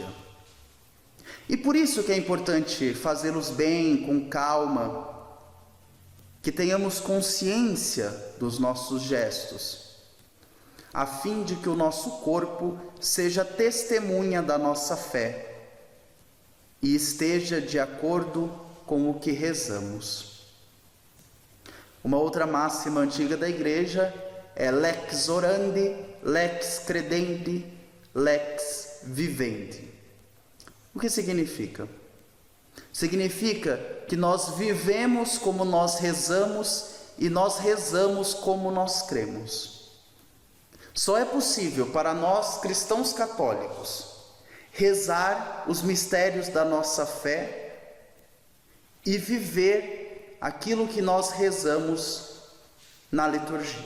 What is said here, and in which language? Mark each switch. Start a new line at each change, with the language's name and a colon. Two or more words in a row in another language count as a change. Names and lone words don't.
Portuguese: E por isso que é importante fazê-los bem, com calma, que tenhamos consciência dos nossos gestos, a fim de que o nosso corpo seja testemunha da nossa fé e esteja de acordo com o que rezamos. Uma outra máxima antiga da Igreja é
Latin: lex orandi, lex credendi, lex vivendi.
Portuguese: O que significa? Significa que nós vivemos como nós rezamos e nós rezamos como nós cremos. Só é possível para nós, cristãos católicos, rezar os mistérios da nossa fé e viver aquilo que nós rezamos na liturgia.